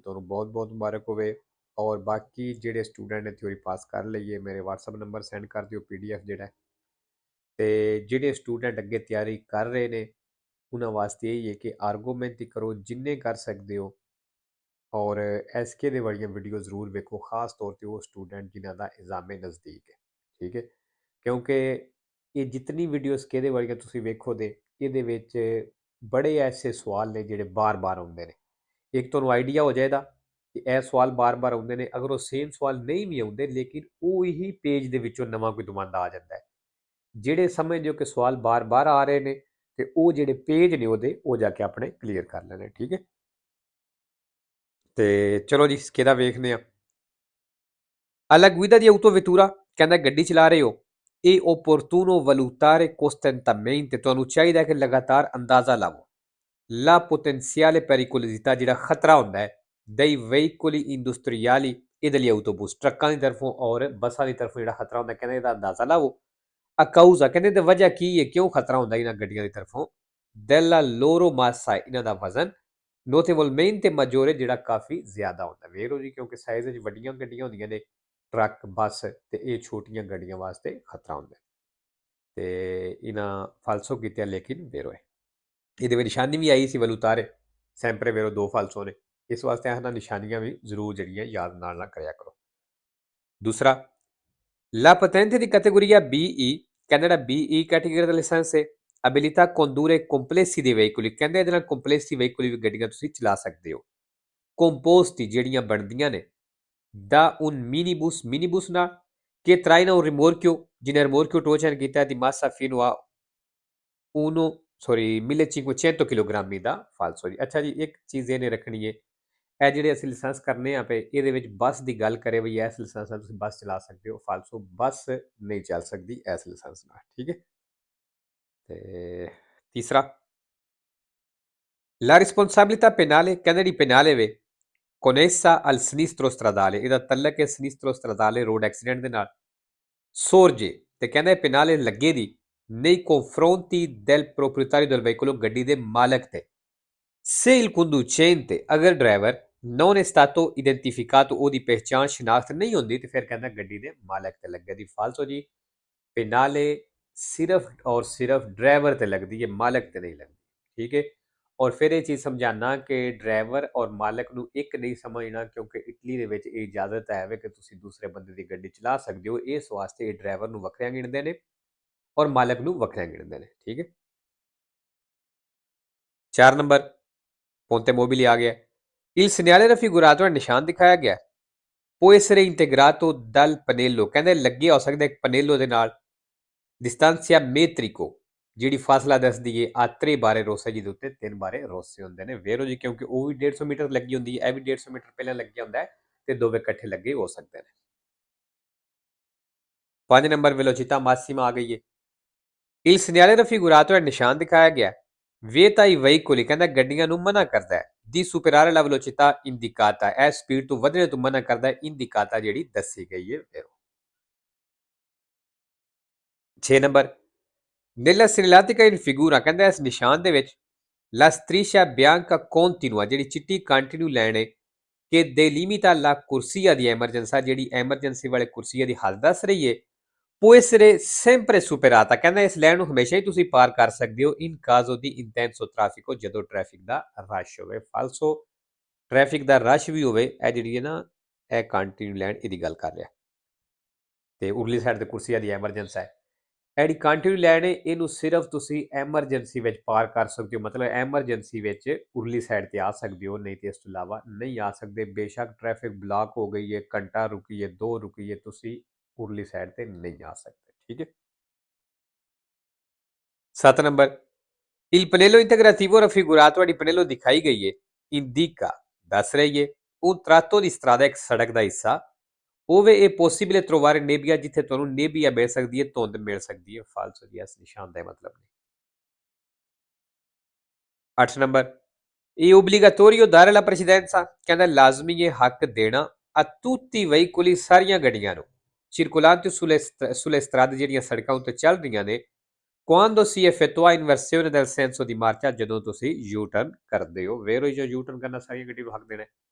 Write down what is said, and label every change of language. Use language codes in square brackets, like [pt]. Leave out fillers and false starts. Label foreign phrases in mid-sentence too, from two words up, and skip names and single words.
[pa] ਤੋ ਬਹੁਤ ਬਹੁਤ ਮੁਬਾਰਕ ਹੋਵੇ। ਔਰ ਬਾਕੀ ਜੇਡੇ ਸਟੂਡੈਂਟ ਨੇ ਥਿਊਰੀ ਪਾਸ ਕਰ ਲਈ ਹੈ ਮੇਰੇ ਵਟਸਐਪ ਨੰਬਰ ਸੈਂਡ ਕਰ ਦਿਓ PDF ਜੇੜ੍ਹਾ ਹੈ। ਤੇ ਜੇਡੇ ਸਟੂਡੈਂਟ ਅਗੇ ਤਿਆਰੀ ਕਰ ਰਹੇ ਨੇ ਉਨ੍ਹਾਂ ਵਾਸਤੇ ਯਹੀ ਹੈ ਕਿ ਆਰਗੂਮੈਂਟ ਹੀ ਕਰੋ ਜਿੰਨੇ ਕਰ ਸਕਦੇ ਹੋ। और SK ਦੇ ਵਾਲੀਆਂ ਵੀਡੀਓ ਜ਼ਰੂਰ ਵੇਖੋ, ਖਾਸ ਤੌਰ ਤੇ ਉਹ ਸਟੂਡੈਂਟ ਜਿਨ੍ਹਾਂ ਦਾ ਐਗਜ਼ਾਮੇ ਨਜ਼ਦੀਕ ਹੈ। ਠੀਕ ਹੈ, ਕਿਉਂਕਿ ਇਹ ਜਿਤਨੀ ਵੀਡੀਓ SK ਦੇ ਵਾਲੀਆਂ ਤੁਸੀਂ ਵੇਖੋਗੇ ਇਹਦੇ ਵਿੱਚ ਬੜੇ ਐਸੇ ਸਵਾਲ ਨੇ ਜਿਹੜੇ ਬਾਰ-ਬਾਰ ਆਉਂਦੇ ਨੇ। ਇੱਕ ਤੁਹਾਨੂੰ ਆਈਡੀਆ ਹੋ ਜਾਏਗਾ ਕਿ ਇਹ ਸਵਾਲ ਬਾਰ-ਬਾਰ ਆਉਂਦੇ ਨੇ। ਅਗਰ ਉਹ ਸੇਮ ਸਵਾਲ ਨਹੀਂ ਵੀ ਆਉਂਦੇ ਲੇਕਿਨ ਉਹ ਹੀ ਪੇਜ ਦੇ ਵਿੱਚੋਂ ਨਵਾਂ ਕੋਈ ਦਮਾਂਦਾ ਆ ਜਾਂਦਾ ਹੈ। ਜਿਹੜੇ ਸਮਝਦੇ ਹੋ ਕਿ ਸਵਾਲ ਬਾਰ-ਬਾਰ ਆ ਰਹੇ ਨੇ ਤੇ ਉਹ ਜਿਹੜੇ ਪੇਜ ਨੇ ਉਹਦੇ ਉਹ ਜਾ ਕੇ ਆਪਣੇ ਕਲੀਅਰ ਕਰ ਲੈਣੇ। ਠੀਕ ਹੈ, ਤੇ ਚਲੋ ਜੀ ਕਿਹਦਾ ਵੇਖਦੇ ਆ। [it] Alla guida di autovettura che andai [pa] ਗੱਡੀ ਚਲਾ ਰਹੇ ਹੋ ਇਹ [it] opportuno valutare costantemente [pa] ਤੁਹਾਨੂੰ ਚਾਹੀਦਾ ਕਿ ਲਗਾਤਾਰ ਅੰਦਾਜ਼ਾ ਲਾਵੋ [it] la potenziale pericolosità [pa] ਜਿਹੜਾ ਖਤਰਾ ਹੁੰਦਾ ਹੈ [it] dei veicoli industriali e degli autobus [pa] ਟਰੱਕਾਂ ਦੀ ਤਰਫੋਂ ਔਰ ਬੱਸਾਂ ਦੀ ਤਰਫੋਂ ਜਿਹੜਾ ਖਤਰਾ ਹੁੰਦਾ ਕਹਿੰਦੇ ਇਹਦਾ ਅੰਦਾਜ਼ਾ ਲਾਵੋ [it] a causa [pa] ਕਹਿੰਦੇ ਤੇ ਵਜ੍ਹਾ ਕੀ ਹੈ ਕਿਉਂ ਖਤਰਾ ਹੁੰਦਾ ਇਹਨਾਂ ਗੱਡੀਆਂ ਦੀ ਤਰਫੋਂ [it] della loro massa [pa] ਇਹਨਾਂ ਦਾ ਵਜ਼ਨ [it] notevolmente maggiore [pa] ਜਿਹੜਾ ਕਾਫੀ ਜ਼ਿਆਦਾ ਹੁੰਦਾ ਵੇਰੋ ਜੀ ਕਿਉਂਕਿ ਸਾਈਜ਼ ਵਿੱਚ ਵੱਡੀਆਂ ਗੱਡੀਆਂ ਹੁੰਦੀਆਂ ਨੇ ਟਰੱਕ ਬੱਸ ਤੇ ਇਹ ਛੋਟੀਆਂ ਗੱਡੀਆਂ ਵਾਸਤੇ ਖਤਰਾ ਹੁੰਦਾ ਤੇ ਇਹਨਾਂ ਫਾਲਸੋ ਕੀਤੇ ਲੇਕਿਨ ਵੇਰੋ ਹੈ ਇਹਦੇ ਵਿੱਚ ਨਿਸ਼ਾਨੀ ਵੀ ਆਈ ਸੀ [it] valutare sempre vero [pa] ਦੋ ਫਾਲਸੋ ਨੇ ਇਸ ਵਾਸਤੇ ਇਹਨਾਂ ਨਿਸ਼ਾਨੀਆਂ ਵੀ ਜ਼ਰੂਰ ਜਿਹੜੀਆਂ ਯਾਦ ਨਾਲ ਕਰਿਆ ਕਰੋ ਦੂਸਰਾ [it] La patente di categoria BE [pa] ਕਹਿੰਦਾ ਜਿਹੜਾ BE ਕੈਟੇਗਰੀ ਦਾ ਲਾਇਸੈਂਸ ਹੈ [it] abilità a condurre complessi dei veicoli [pa] ਕਹਿੰਦੇ ਇਹਦੇ ਨਾਲ ਕੰਪਲੈਕਸੀ ਵਹੀਕਲ ਵੀ ਗੱਡੀਆਂ ਤੁਸੀਂ ਚਲਾ ਸਕਦੇ ਹੋ ਕੰਪੋਸਟ ਜਿਹੜੀਆਂ ਬਣਦੀਆਂ ਨੇ [it] da un minibus [pa] ਨਾਲ [it] che traina un rimorchio [pa] ਜਿਹਨੇ rimorchio ਟੋਚਨ ਕੀਤਾ [it] di massa fino a [pa] 1500 ਕਿਲੋਗ੍ਰਾਮੀ ਦਾ ਫਾਲਸੋ ਜੀ ਅੱਛਾ ਜੀ ਇੱਕ ਚੀਜ਼ ਇਹਨੇ ਰੱਖਣੀ ਹੈ ਇਹ ਜਿਹੜੇ ਅਸੀਂ ਲਾਇਸੈਂਸ ਕਰਨੇ ਆ ਪਏ ਇਹਦੇ ਵਿੱਚ ਬੱਸ ਦੀ ਗੱਲ ਕਰੇ ਵੀ ਇਸ ਲਾਇਸੈਂਸ ਨਾਲ ਤੁਸੀਂ ਬੱਸ ਚਲਾ ਸਕਦੇ ਹੋ ਫਾਲਸੋ ਬੱਸ ਨਹੀਂ ਚੱਲ ਸਕਦੀ ਇਸ ਲਾਇਸੈਂਸ ਨਾਲ ਠੀਕ ਹੈ ਤੇ ਤੀਸਰਾ [it] la responsabilità penale [pa] ਕਹਿੰਦੇ ਜਿਹੜੀ penale ਵੇ [it] connessa al sinistro stradale [pa] ਇਹਦਾ ਤਲਕ ਹੈ [it] sinistro stradale [en] road accident [pa] ਦੇ ਨਾਲ sorge ਤੇ ਕਹਿੰਦਾ penale ਲੱਗੇ ਦੀ [it] nei confronti del proprietario del veicolo [pa] ਗੱਡੀ ਦੇ ਮਾਲਕ ਤੇ [it] se il conducente [pa] ਅਗਰ ਡਰਾਈਵਰ [it] non è stato identificato [pa] ਉਹਦੀ ਪਹਿਚਾਣ ਸ਼ਨਾਖਤ ਨਹੀਂ ਹੁੰਦੀ ਤੇ ਫਿਰ ਕਹਿੰਦਾ ਗੱਡੀ ਦੇ ਮਾਲਕ ਤੇ ਲੱਗੇ ਦੀ ਫਾਲਸੋ ਜੀ penale ਸਿਰਫ ਔਰ ਸਿਰਫ ਡਰਾਈਵਰ ਤੇ ਲੱਗਦੀ ਹੈ ਮਾਲਕ ਤੇ ਨਹੀਂ ਲੱਗਦੀ ਠੀਕ ਹੈ ਔਰ ਫਿਰ ਇਹ ਚੀਜ਼ ਸਮਝਾਣਾ ਕਿ ਡਰਾਈਵਰ ਔਰ ਮਾਲਕ ਨੂੰ ਇੱਕ ਨਹੀਂ ਸਮਝਣਾ ਕਿਉਂਕਿ ਇਟਲੀ ਦੇ ਵਿੱਚ ਇਹ ਇਜਾਜ਼ਤ ਹੈ ਕਿ ਤੁਸੀਂ ਦੂਸਰੇ ਬੰਦੇ ਦੀ ਗੱਡੀ ਚਲਾ ਸਕਦੇ ਹੋ ਇਸ ਵਾਸਤੇ ਇਹ ਡਰਾਈਵਰ ਨੂੰ ਵੱਖਰਿਆਂ ਗਿਣਦੇ ਨੇ ਔਰ ਮਾਲਕ ਨੂੰ ਵੱਖਰਿਆਂ ਗਿਣਦੇ ਨੇ ਠੀਕ ਹੈ 4 ਨੰਬਰ [it] ponte mobile [pa] ਆ ਗਿਆ [it] il segnale raffigurato [pa] ਨਿਸ਼ਾਨ ਦਿਖਾਇਆ ਗਿਆ [it] può essere integrato dal pannello [pa] ਕਹਿੰਦੇ ਲੱਗੇ ਹੋ ਸਕਦਾ ਇੱਕ ਪਨੇਲੋ ਦੇ ਨਾਲ [it] distanza metrico [pa] ਜਿਹੜੀ ਫਾਸਲਾ ਦੱਸਦੀ ਏ [it] a tre barre rosse [pa] ਜਿਹਦੇ ਉੱਤੇ 3 [it] barre rosse [pa] ਹੁੰਦੇ ਨੇ ਵੇਰੋ ਜੀ ਕਿਉਂਕਿ ਉਹ ਵੀ 150 ਮੀਟਰ ਲੱਗੀ ਹੁੰਦੀ ਹੈ ਇਹ ਵੀ 150 ਮੀਟਰ ਪਹਿਲਾਂ ਲੱਗਿਆ ਹੁੰਦਾ ਹੈ ਤੇ ਦੋਵੇਂ ਇਕੱਠੇ ਲੱਗੇ ਹੋ ਸਕਦੇ ਨੇ 5 ਨੰਬਰ [it] velocità massima [pa] ਆ ਗਈ ਏ [it] il segnale raffigurato [pa] ਹੈ ਨਿਸ਼ਾਨ ਦਿਖਾਇਆ ਗਿਆ [it] vieta ai veicoli [pa] ਕਹਿੰਦਾ ਗੱਡੀਆਂ ਨੂੰ ਮਨਾ ਕਰਦਾ ਹੈ [it] di superare la velocità indicata [pa] ਇਹ ਸਪੀਡ ਤੋਂ ਵਧਣੇ ਤੋਂ ਮਨਾ ਕਰਦਾ ਹੈ indicata ਜਿਹੜੀ ਦੱਸੀ ਗਈ ਹੈ ਵੇਰੋ 6 ਨੰਬਰ [it] nella segnaletica in figura [pa] ਕਹਿੰਦਾ ਇਸ ਨਿਸ਼ਾਨ ਦੇ ਵਿੱਚ [it] la striscia bianca continua [pa] ਜਿਹੜੀ ਚਿੱਟੀ [en] continue line [pa] ਹੈ ਕਿ [it] delimita la corsia di emergenza [pa] ਜਿਹੜੀ ਐਮਰਜੈਂਸੀ ਵਾਲੇ ਕੁਰਸੀਆ ਦੀ ਹੱਦ ਦੱਸ ਰਹੀ ਹੈ [it] può essere sempre superata [pa] ਕਹਿੰਦਾ ਇਸ ਲਾਈਨ ਨੂੰ ਹਮੇਸ਼ਾ ਹੀ ਤੁਸੀਂ ਪਾਰ ਕਰ ਸਕਦੇ ਹੋ [it] in caso di intenso traffico [pa] ਜਦੋਂ ਟ੍ਰੈਫਿਕ ਦਾ ਰਸ਼ ਹੋਵੇ ਫਾਲਸੋ ਟ੍ਰੈਫਿਕ ਦਾ ਰਸ਼ ਵੀ ਹੋਵੇ ਇਹ ਜਿਹੜੀ ਹੈ ਨਾ ਇਹ [en] continue line [pa] ਇਹਦੀ ਗੱਲ ਕਰ ਰਿਹਾ ਤੇ ਉਰਲੀ ਸਾਈਡ ਤੇ ਕੁਰਸੀਆ ਦੀ ਐਮਰਜੈਂਸੀ ਹੈ ਜਿਹੜੀ [en] continue line [pa] ਹੈ ਇਹਨੂੰ ਸਿਰਫ ਤੁਸੀਂ ਐਮਰਜੈਂਸੀ ਵਿੱਚ ਪਾਰ ਕਰ ਸਕਦੇ ਹੋ ਮਤਲਬ ਐਮਰਜੈਂਸੀ ਵਿੱਚ ਉਰਲੀ ਸਾਈਡ ਤੇ ਆ ਸਕਦੇ ਹੋ ਨਹੀਂ ਤੇ ਇਸ ਤੋਂ ਇਲਾਵਾ ਨਹੀਂ ਆ ਸਕਦੇ ਬੇਸ਼ੱਕ [en] traffic block [pa] ਹੋ ਗਈ ਹੈ ਘੰਟਾ ਰੁਕੀ ਹੈ 2 ਰੁਕੀ ਹੈ ਤੁਸੀਂ ਉਰਲੀ ਸਾਈਡ ਤੇ ਨਹੀਂ ਆ ਸਕਦੇ ਠੀਕ ਹੈ 7 ਨੰਬਰ [it] il pannello integrativo raffigurato [pa] ਤੁਹਾਡੀ ਪਨੇਲੋ ਦਿਖਾਈ ਗਈ ਹੈ indica ਦੱਸ ਰਹੀ ਹੈ [it] un tratto di strada [pa] ਇੱਕ ਸੜਕ ਦਾ ਹਿੱਸਾ [it] ove è possibile trovare nebbia [pa] ਜਿੱਥੇ ਤੁਹਾਨੂੰ ਨੇਬੀਆ ਮਿਲ ਸਕਦੀ ਹੈ ਧੁੰਦ ਮਿਲ ਸਕਦੀ ਹੈ ਫਾਲਸੋ ਜੀ ਇਸ ਨਿਸ਼ਾਨ ਦਾ ਮਤਲਬ ਨਹੀਂ 8 ਨੰਬਰ [it] è obbligatorio dare la precedenza [pa] ਕਹਿੰਦਾ ਲਾਜ਼ਮੀ ਹੈ ਹੱਕ ਦੇਣਾ [it] a tutti i veicoli [pa] ਸਾਰੀਆਂ ਗੱਡੀਆਂ ਨੂੰ [it] circolante sulle strade [pa] ਜਿਹੜੀਆਂ ਸੜਕਾਂ ਉੱਤੇ ਚੱਲ ਰਹੀਆਂ ਨੇ [it] quando si effettua inversione del senso di marcia [pa] ਜਦੋਂ ਤੁਸੀਂ [en] U turn [pa] ਕਰਦੇ ਹੋ vero ਜੋ [en] U turn [pa] ਕਰਨਾ ਸਾਰੀਆਂ ਗੱਡੀ ਨੂੰ ਹੱਕ ਦੇਣਾ